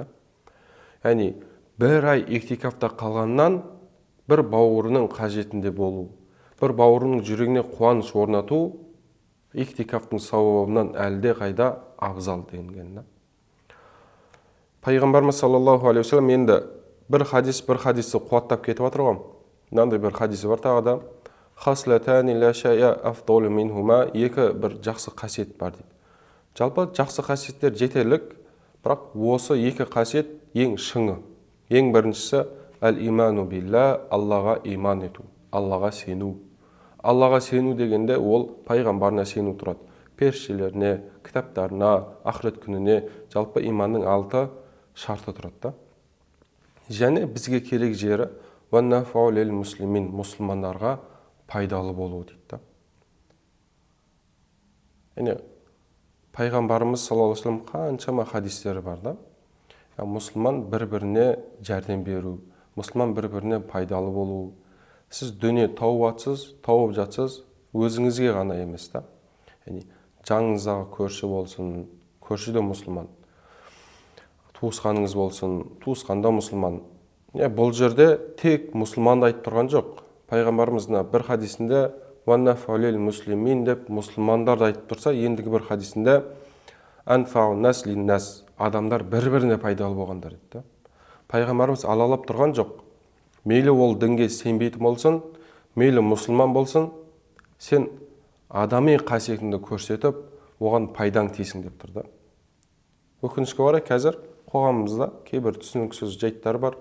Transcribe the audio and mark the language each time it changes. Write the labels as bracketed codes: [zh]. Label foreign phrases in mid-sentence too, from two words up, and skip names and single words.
[kk] Яғни бір ай иктикафта қалғаннан бір бауырының қажетінде болу, бір бауырының жүрегіне қуаныш орнату иктикафтың сауабынан әлде қайда абзал денген. Пайғамбарымыз [ar] صلى الله عليه وسلم [kk] енді бір хадисті қуаттап кетіп отыр ғой. Мынандай бір хадисі бар тағы да. [ar] خصلتان لا شيء أفضل منهما, [kk] екі бір жақсы қасиет бар дейді. Жалпы жақсы қасиеттер жетерлік, бірақ осы екі қасиет ең шыңы. Ең біріншісі [ar] الإيمان بالله, [kk] Аллаға иман ету, Аллаға сену. Аллаға сену дегенде ол пайғамбарына сену тұрады. Періштелеріне, кітаптарына, ақырет күніне, жалпы иманның 6 шарты тұрады. Және бізге керек жері [ar] والنفع للمسلمين, [kk] мұсылмандарға пайдалы болу дейді. Пайғамбарымыз [ar] صلى الله عليه وسلم [kk] қаншама хадистері бар да. Мұсылман бір-біріне жәрдем беру, мұсылман бір-біріне пайдалы болу. Сіз дүние тауып жатсыз, өзіңізге ғана емес та. Жаныңыздағы көрші болсын, көршіде мұсылман. Туысқаныңыз болсын, туысқанда мұсылман. Бұл жерде тек мұсылманды айтып тұрған жоқ. Пайғамбарымыздың бір хадисінде [ar] «والنفع للمسلمين» [kk] деп мұсылмандарды айтып тұрса, ендігі бір хадисінде [ar] «أنفع الناس للناس» [kk] адамдар бір-біріне пайдалы болғандар дейді. Пайғамбарымыз алалап тұрған жоқ. Мейлі ол дінге сенбейтін болсын, мейлі мұсылман болсын, сен адами қасиетіңді көрсетіп, оған пайдаң тисің деп тұрды. Өкінішке орай қазір қоғамымызда кейбір түсініксіз жайттар бар.